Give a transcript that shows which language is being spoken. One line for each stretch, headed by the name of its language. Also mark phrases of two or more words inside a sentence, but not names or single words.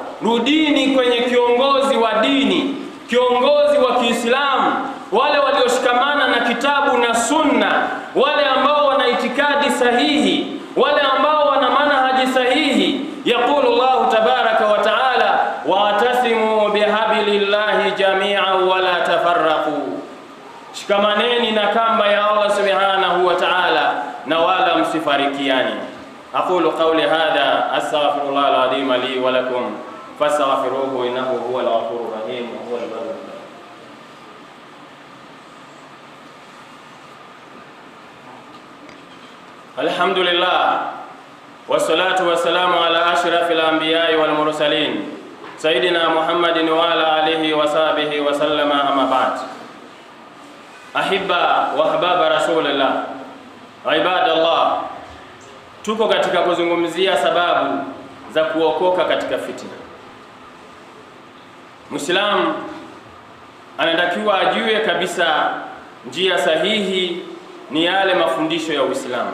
Swahili: Rudini kwenye kiongozi wa dini, kiongozi wa Kiislamu, wale walioshikamana na kitabu na sunna, wale ambao wana itikadi sahihi, wale ambao wana manhaji sahihi.
Arabic: يقول الله تبارك وتعالى واعتصموا بحبل الله جميعا ولا تفرقوا,
Swahili: shikamaneni na kamba ya Allah
Arabic: سبحانه وتعالى
Swahili: na msifarikiani.
Arabic: أقول قولي هذا أستغفر الله العظيم لي ولكم فاستغفروه إنه هو الغفور الرحيم وهو البر الرحيم. الحمد لله والصلاة والسلام على أشرف الأنبياء والمرسلين سيدنا محمد وعلى آله وصحبه وسلم أما بعد. أحباء وأحباب رسول الله عباد الله,
Swahili: tuko katika kuzungumzia sababu za kuokoka katika fitna. Muislamu anatakiwa ajue kabisa njia sahihi ni yale mafundisho ya Uislamu.